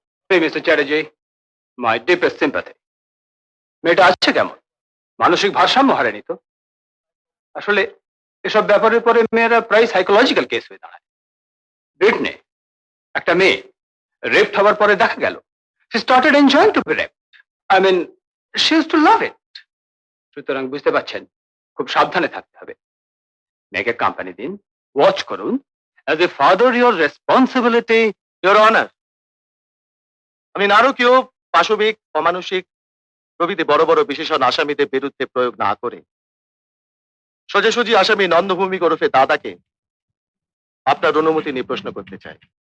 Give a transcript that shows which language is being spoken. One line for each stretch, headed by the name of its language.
English: Hey, Mr. Chatterjee. My deepest sympathy.
Bangla: মেয়েটা আসছে কেমন? মানসিক ভারসাম্য হারেনি তো? আসলে এসব ব্যাপারের পরে মেয়েরা প্রায় সাইকোলজিক্যাল কেস হয়ে দাঁড়ায়। ব্রিটনে একটা মেয়ে রেপড হওয়ার পরে দেখা গেল
English: she started enjoying to be raped. I mean, she used to love it.
Bangla: সুতরাং বুঝতে পারছেন, খুব সাবধানে থাকতে হবে। মেয়েকে কোম্পানি দিন, ওয়াচ করুন।
English: As a father, your responsibility, your honor.
Bangla: আমি নারকীয়, পাশবিক, অমানসিক প্রভৃতি বড় বড় বিশেষণ আসামিদের বিরুদ্ধে প্রয়োগ না করে সোজাসুজি আসামি নন্দভূমিক ওরফে দাদাকে আপনার অনুমতি নিয়ে প্রশ্ন করতে চাই।